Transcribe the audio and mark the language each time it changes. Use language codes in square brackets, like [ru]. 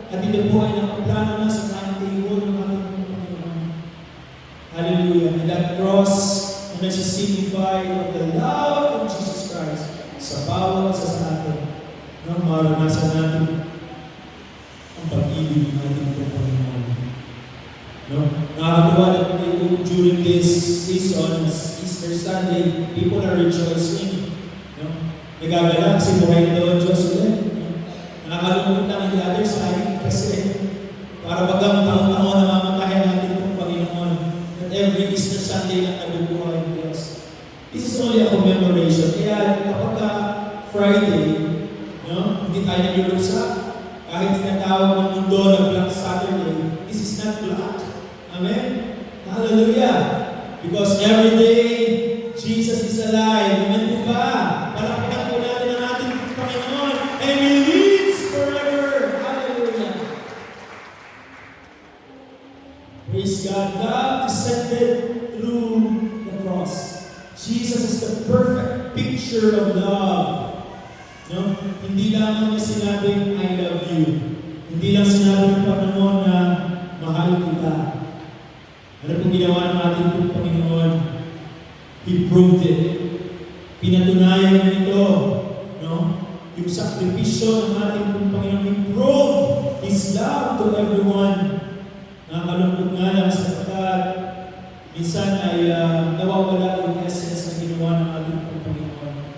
[tl] At ito po ay nakaplano na sa timetable ng ating Panginoon. Hallelujah. [en] And that cross na nagsisignify of the love of Jesus Christ [tl] sa bawat isa sa atin. No, maranasan natin ang pag-ibig ng ating Panginoon. No? Nakakatuwa na [en] during this season, Easter Sunday, people are rejoicing. [tl] No? Nagagala kasi buhay na daw ang Diyos ulit. Nakakalungkot lang ang the other side kasi para bagang taon-taon na mamatayan natin itong Panginoon [en] that every Easter Sunday [tl] lang nabubuhay ang Diyos. [en] This is only a commemoration. [tl] Kaya kapag Friday, no? Hindi tayo nagluluksa. Kahit tinatawag ng mundo na Black Saturday, [en] this is not black. [tl] Amen? Hallelujah! [en] Because every day, Jesus is alive. [tl] Amen po ba? Palakpakan po natin ang ating Panginoon [en] and He lives forever. [tl] Hallelujah! [en] Praise God. God descended through the cross. Jesus is the perfect picture of love. No? [tl] Hindi lamang niya sinabing, [en] I love you. [tl] Hindi lang sinabi ng Panginoon na mahal kita. Ano pong ginawa ng ating Panginoon? [en] He proved it. [tl] Pinatunayan niya ito. No? Yung sakripisyo ng ating Panginoon, [en] He proved His love to everyone. [tl] Nakakalungkot nga lang sapagkat minsan ay nawawala yung essence na ginawa ng ating Panginoon.